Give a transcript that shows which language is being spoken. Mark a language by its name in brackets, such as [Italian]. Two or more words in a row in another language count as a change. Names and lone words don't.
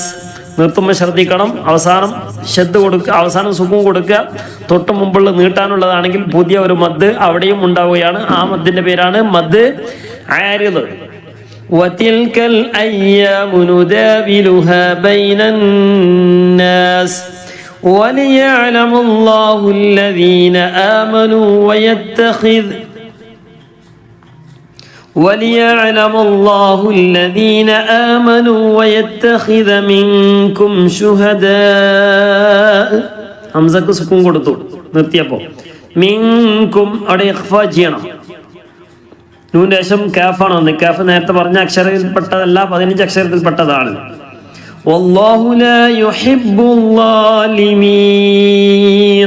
[Malayalam] നിർത്തുമ്പോൾ ശ്രദ്ധിക്കണം, അവസാനം ശബ്ദ കൊടുക്കുക, അവസാനം സുഖം കൊടുക്കുക. തൊട്ട് മുമ്പുള്ള നീട്ടാനുള്ളതാണെങ്കിൽ പുതിയ ഒരു മദ് അവിടെയും ഉണ്ടാവുകയാണ്. ആ മദ്ദിന്റെ പേരാണ് മദ് ആരിദ്. [Arabic] وتلك الأيام نداولها بين الناس وليعلم الله الذين آمنوا ويتخذ منكم شهداء. [Malayalam] ഹംസക്ക് സുക്കൂൻ കൊടുത്തു നിർത്തിയപ്പോ. മിൻകും അവിടെ ഇഖ്ഫാ ചെയ്യണം. നൂന്റെ ശേഷം കാഫാണ് വന്നത്. കാഫ് നേരത്തെ പറഞ്ഞ അക്ഷരത്തിൽപ്പെട്ടതല്ല, 15 അക്ഷരത്തിൽപ്പെട്ടതാണ്. [Arabic] والله لا يحب الظالمين.